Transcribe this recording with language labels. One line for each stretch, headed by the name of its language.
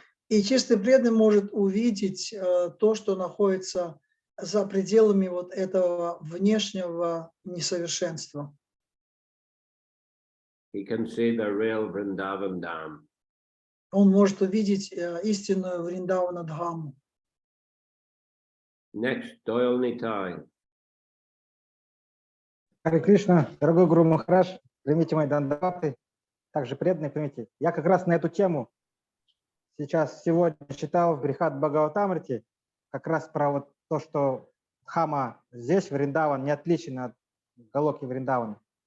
Russian: И чистый преданный может увидеть то, что находится за пределами вот этого внешнего несовершенства.
English: He can see the real Vrindavan Dham.
Russian: Он может увидеть истинную Вриндавана Дхаму.
English: Next, Doyle Nitai.
Russian: Харе Кришна, дорогой Гуру Махарадж, примите мои дандаваты, также преданные примите. Я как раз на эту тему сегодня читал в Брихат Бхагаватамрите, как раз про вот то, что Дхама здесь, Вриндаван, не отличен от Галоки Вриндавана.